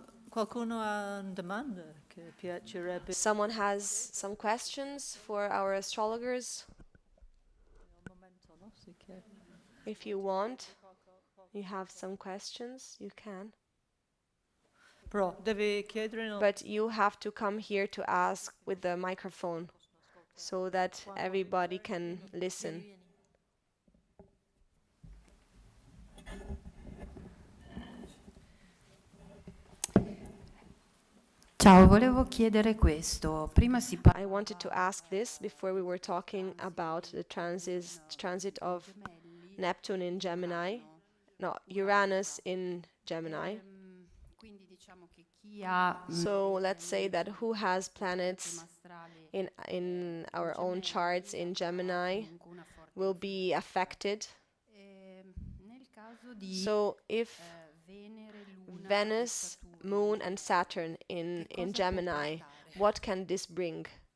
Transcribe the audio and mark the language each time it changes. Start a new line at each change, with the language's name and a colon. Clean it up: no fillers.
Italian: Qualcuno ha una domanda che piacerebbe?
English: Someone has some questions for our astrologers?
Italian: Un momento, no? Si chiede.
English: If you want, you have some questions, you can.
Italian: Però devi chiedere
English: But you have to come here to ask with the microphone so that everybody can listen.
Italian: Ciao, volevo chiedere questo. Prima si
English: I wanted to ask this before we were talking about the transit of Neptune in Gemini, no, Uranus in Gemini.
Italian: quindi diciamo che chi ha
English: So let's say that who has planets in our own charts in Gemini
Italian: una forte
English: will be affected.
Italian: nel caso di
English: So if
Italian: Venere, Luna,
English: Venus, Moon, and Saturn in Gemini, what can this bring?